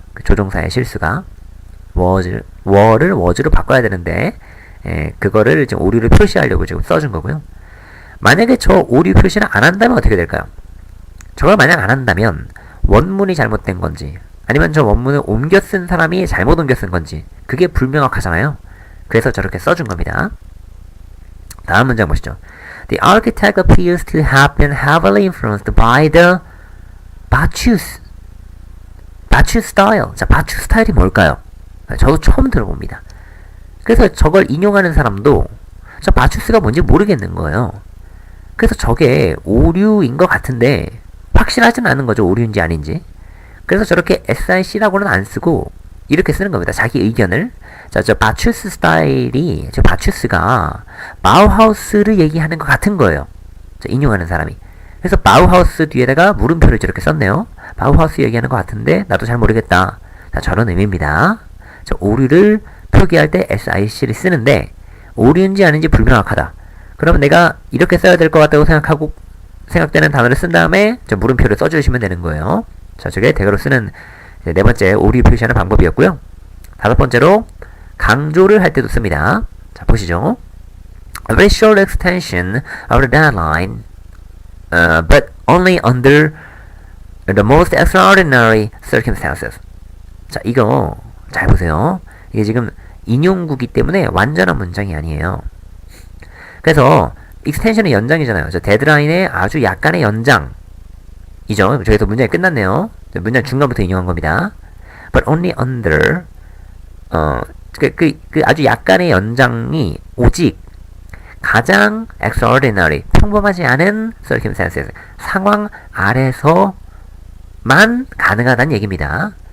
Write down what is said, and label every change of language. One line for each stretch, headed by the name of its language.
Korean: 그 조종사의 실수가 were를 was로 바꿔야 되는데 그거를 지금 오류를 표시하려고 지금 써준 거고요. 만약에 저 오류 표시를 안 한다면 어떻게 될까요? 저걸 만약 안 한다면 원문이 잘못된 건지 아니면 저 원문을 옮겨 쓴 사람이 잘못 옮겨 쓴 건지 그게 불명확하잖아요. 그래서 저렇게 써준 겁니다. 다음 문장 보시죠.
English: The architect appears to have been heavily influenced by the Bauchus style.
Korean: 자, Bauchus 스타일이 뭘까요? 저도 처음 들어봅니다. 그래서 저걸 인용하는 사람도 저 Bauchus가 뭔지 모르겠는 거예요. 그래서 저게 오류인 것 같은데 확실하지는 않은 거죠. 오류인지 아닌지. 그래서 저렇게 SIC라고는 안 쓰고 이렇게 쓰는 겁니다. 자기 의견을. 자, 저 바추스 스타일이 저 바추스가 바우하우스를 얘기하는 것 같은 거예요. 저 인용하는 사람이. 그래서 바우하우스 뒤에다가 물음표를 저렇게 썼네요. 바우하우스 얘기하는 것 같은데 나도 잘 모르겠다. 자, 저런 의미입니다. 저 오류를 표기할 때 SIC를 쓰는데 오류인지 아닌지 불명확하다. 그러면 내가 이렇게 써야 될 것 같다고 생각되는 단어를 쓴 다음에 저 물음표를 써주시면 되는 거예요. 자, 저게 대괄호 쓰는 네 번째 오류 표시하는 방법이었고요. 다섯 번째로 강조를 할 때도 씁니다. 자, 보시죠.
English: A very short extension of the deadline, but only under the most extraordinary circumstances.
Korean: 자, 이거 잘 보세요. 이게 지금 인용구기 때문에 완전한 문장이 아니에요. 그래서 extension은 연장이잖아요. 저 데드라인의 아주 약간의 연장이죠. 저기서 문장이 끝났네요. 문장 중간부터 인용한 겁니다.
English: But only under
Korean: 그 아주 약간의 연장이 오직 가장 extraordinary, 평범하지 않은 circumstances, 상황 아래서만 가능하다는 얘기입니다.